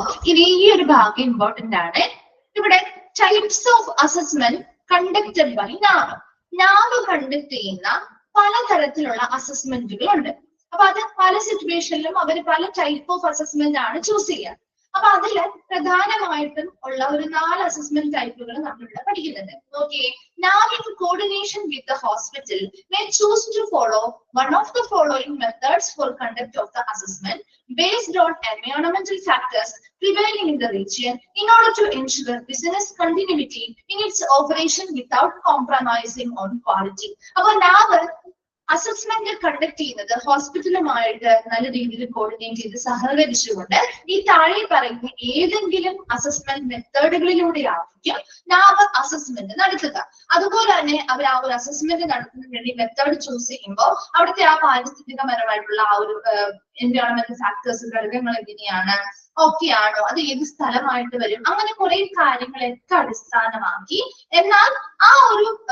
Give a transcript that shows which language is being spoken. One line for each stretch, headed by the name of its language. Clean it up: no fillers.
Malayalam: ഇനി ഈ ഒരു ഭാഗം ഇമ്പോർട്ടന്റ് ആണ്. ഇവിടെ types of assessment conducted by നാബ്. നാബ് conduct ചെയ്യുന്ന പലതരത്തിലുള്ള അസസ്മെന്റുകൾ ഉണ്ട്. അപ്പൊ അത് പല സിറ്റുവേഷനിലും അവർ പല ടൈപ്പ് ഓഫ് അസസ്മെന്റ് ആണ് ചൂസ് ചെയ്യുക. അപ്പൊ അതില് പ്രധാനമായിട്ടും ഉള്ള ഒരു 4 അസസ്മെന്റ് ടൈപ്പുകൾ നമ്മളിവിടെ പഠിക്കുന്നുണ്ട്. നോക്കിയേ,
English: NABH in coordination with the hospital may choose to follow one of the following methods for conduct of the assessment based on environmental factors prevailing in the region in order to ensure business continuity in its operation without compromising on quality.
Malayalam: അപ്പൊ നാബ് assessment conduct ചെയ്യുന്നത് ഹോസ്പിറ്റലുമായിട്ട് നല്ല രീതിയിൽ coordinate ചെയ്ത് സഹകരിച്ചുകൊണ്ട് ഈ താഴെ പറയുന്ന ഏതെങ്കിലും assessment മെത്തേഡുകളിലൂടെ ആയിരിക്കും നാബ് അസസ്മെന്റ് നടത്തുക. അതുപോലെ തന്നെ അവർ ആ ഒരു അസസ്മെന്റ് നടത്തുന്നതിന് വേണ്ടി മെത്തേഡ് ചൂസ് ചെയ്യുമ്പോൾ അവിടുത്തെ ആ പാരിസ്ഥിതികപരമായിട്ടുള്ള ആ ഒരു എൻവയോൺമെന്റൽ ഫാക്ടേഴ്സ്, ഘടകങ്ങൾ എങ്ങനെയാണ്, ഓക്കെ ആണോ, അത് ഏത് സ്ഥലമായിട്ട് വരും, അങ്ങനെ കുറെ കാര്യങ്ങളൊക്കെ അടിസ്ഥാനമാക്കി എന്നാൽ ആ ഒരു